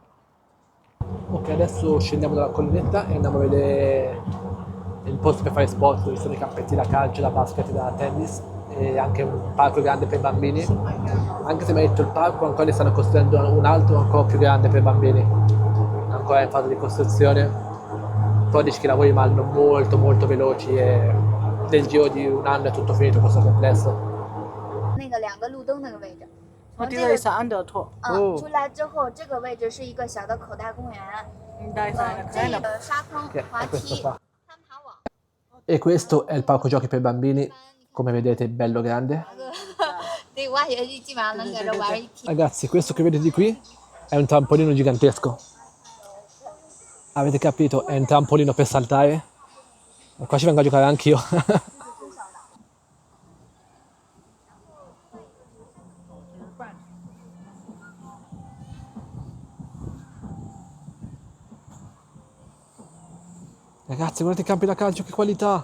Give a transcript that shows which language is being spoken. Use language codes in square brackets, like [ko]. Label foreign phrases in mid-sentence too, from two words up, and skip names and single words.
[it] Ok, adesso scendiamo dalla collinetta e andiamo a vedere il posto per fare sport, dove sono i campetti da calcio, da basket, da tennis e anche un parco grande per bambini. Anche se mi hai detto il parco, ancora ne stanno costruendo un altro ancora più grande per bambini, ancora in fase di costruzione. Però dici che i lavori vanno molto veloci e nel giro di un anno è tutto finito questo complesso. [zh] 那个2个路灯那个位置，从这个我这个是安德托，哦出来之后，这个位置是一个小的口袋公园，带上来这看了。个沙坑、 [it] Che [zh] 滑 [it] è questo [zh] 梯、 [it] qua. [zh] 攀爬网。 [it] E questo è il parco giochi per bambini, come vedete bello grande. [zh] 对，挖掘机基本上能给这玩一天。 [it] Ragazzi, questo che vedete qui è un trampolino gigantesco. Avete capito? È un trampolino per saltare. E qua ci vengo a giocare anch'io. Ragazzi, guardate i campi da calcio, che qualità!